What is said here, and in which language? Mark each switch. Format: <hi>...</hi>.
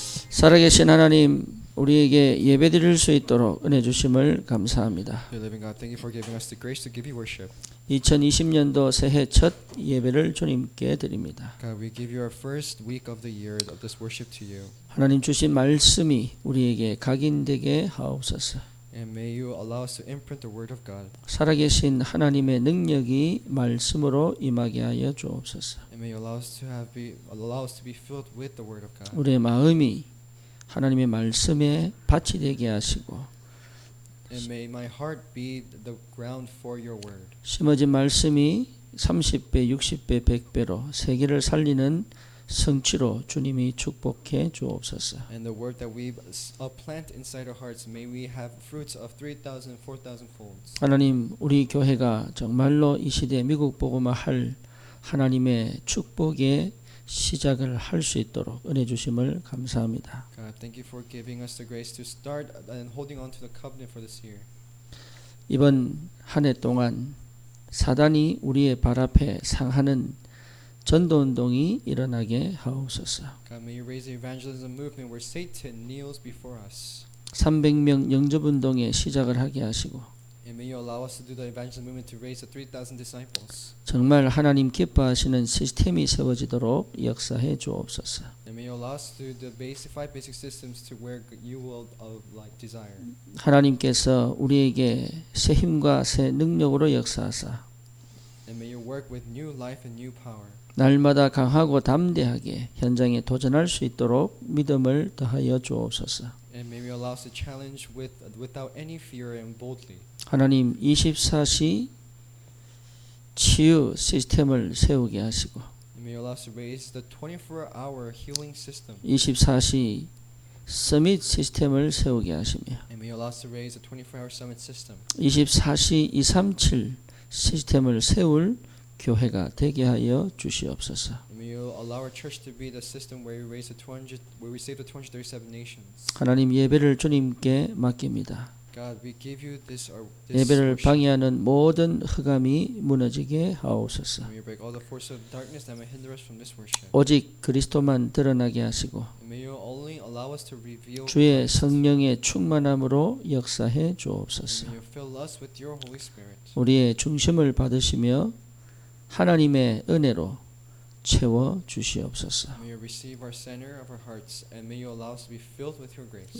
<ko>살아계신 하나님, 우리에게 예배드릴 수 있도록 은혜 주심을 감사합니다.</ko> <en>Dear living God, thank you for giving us the grace to give you worship.</en> <ko>2020년도 새해 첫 예배를 주님께 드립니다.</ko> <en>God, we give you our first week of the year of this worship to you.</en> <ko>하나님 주신 말씀이 우리에게 각인되게 하옵소서.</ko> <en>And may you allow us to imprint the word of God.</en> <ko>살아계신 하나님의 능력이 말씀으로 임하게 하여 주옵소서.</ko> <en>And may you allow us to be filled with the word of God.</en> <ko>우리의 마음이 하나님의 말씀에 밭이 되게 하시고</ko> <en>And may my heart be the ground for your word.</en> <ko>심어진 말씀이 30배, 60배, 100배로 세계를 살리는 성취로 주님이 축복해 주옵소서.</ko> <en>And the word that we plant inside our hearts, may we have fruits of 3,000, 4,000 folds.</en> <ko>하나님, 우리 교회가 정말로 이 시대 미국 복음화 할 하나님의 축복의 시작을 할 수 있도록 은혜 주심을 감사합니다.</ko> <en>God, thank you for giving us the grace to start and holding on to the covenant for this year.</en> <ko>이번 한 해 동안 사단이 우리의 발 앞에 상하는 전도 운동이 일어나게 하옵소서.</ko> <en>God, may you raise the evangelism movement where Satan kneels before us.</en> <ko>300명 영접 운동에 시작을 하게 하시고</ko> <en>And may you allow us to do the evangelism movement to raise the 3,000 disciples.</en> <ko>정말 하나님 기뻐하시는 시스템이 세워지도록 역사해 주옵소서.</ko> <en>And may you allow us to do the five basic systems to where you will desire.</en> <ko>하나님께서 우리에게 새 힘과 새 능력으로 역사하사</ko> <en>And may you work with new life and new power.</en> <ko>날마다 강하고 담대하게 현장에 도전할 수 있도록 믿음을 더하여 주옵소서.</ko> <en>And may we allow us to challenge without any fear and boldly.</en> <ko>하나님 24시 치유 시스템을 세우게 하시고</ko> <en>And may you allow us to raise the 24-hour healing system.</en> <ko>24시 서밋 시스템을 세우게 하시며</ko> <en>And may you allow us to raise the 24-hour summit system.</en> <ko>24시 237 시스템을 세울 교회가 되게 하여 주시옵소서.</ko> <en>And may you allow our church to be the system where we save the 237 nations.</en> <ko>하나님 예배를 주님께 맡깁니다.</ko> <en>God, we give you this</en> <ko>예배를</ko> <en>worship.</en> <ko>방해하는 모든 흑암이 무너지게 하옵소서.</ko> <en>May you break all the forces of darkness that may hinder us from this worship.</en> <ko>오직 그리스도만 드러나게 하시고</ko> <en>And may you only allow us to reveal</en> <ko>주의</ko> <en>Christ.</en> <ko>성령의 충만함으로 역사해</ko> <en>And</en> <ko>주옵소서.</ko> <en>may you fill us with your Holy Spirit.</en> <ko>우리의 중심을 받으시며 하나님의 은혜로 채워 주시옵소서.</ko> <en>May you receive our center of our hearts, and may you allow us to be filled with your grace.</en>